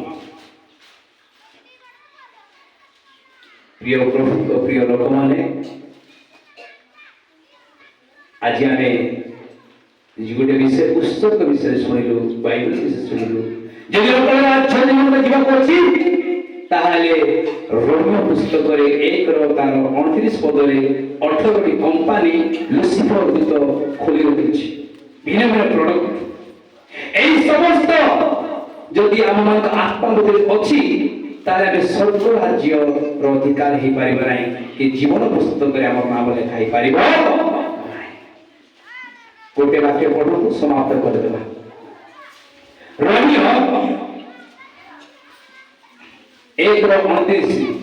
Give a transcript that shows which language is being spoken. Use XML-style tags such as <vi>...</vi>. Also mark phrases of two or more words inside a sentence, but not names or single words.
<or>ପ୍ରିୟ ପ୍ରଭୁଙ୍କ ପ୍ରିୟ ଲୋକମାନେ, ଆଜି ଆମେ ଗୋଟେ ବିଷୟ ପୁସ୍ତକ ବିଷୟରେ ଶୁଣିଲୁ, ବାଇବେଲ ବିଷୟରେ ଶୁଣିଲୁ। ଯଦି ଲୋକର ରାଜ୍ୟ ଜୀବନରେ ଯିବାକୁ ଅଛି ତାହେଲେ ରୋମିଓ ପୁସ୍ତକରେ 1ର ତାର 29 ପଦରେ 18ଟି କମ୍ପାନୀ ଲୁସିଫର ଦୂତ ଖୋଲି ରଖିଛି। ଭିନ୍ନ ଭିନ୍ନ ପ୍ରଡକ୍ଟ। ଏଇ ସମସ୍ତ ଯଦି ଆମମାନଙ୍କ ଆତ୍ମା ଭିତରେ ଅଛି ତାହେଲେ ଆମେ ସ୍ୱର୍ଗ ରାଜ୍ୟର ଅଧିକାର ହେଇପାରିବ ନାହିଁ କି ଜୀବନ ପୁସ୍ତକରେ ଆମ ନାମ ଲେଖା ହେଇପାରିବ ନାହିଁ। ଗୋଟେ ବାକ୍ୟ ପଢ଼ନ୍ତୁ, ସମାପ୍ତ କରିଦେବା। ରୋମିଓ 1:29।</or>